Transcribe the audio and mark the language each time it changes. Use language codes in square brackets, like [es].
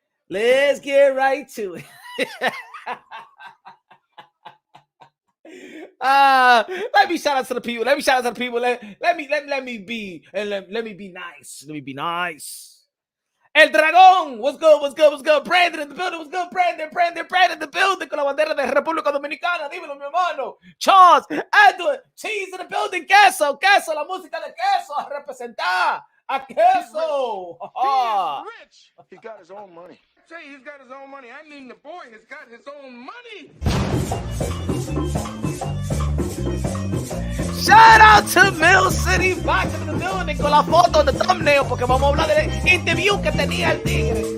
[en] Let's get right to it. Let me shout out to the people. Let me be nice. El Dragón, what's good? Brandon in the building, what's good? [es] Brandon [en] in the building [es] con la bandera de República Dominicana, dímelo, mi hermano. Charles, Edward, Cheese [en] in the building, [es] Queso, la música de Queso, a representar a Queso. [en] He is rich. He got his own money. Say he's got his own money. I mean, the boy has got his own money. Shout out to Mill City Fox in the building [es] con la foto de thumbnail, porque vamos a hablar del interview que tenía el tigre.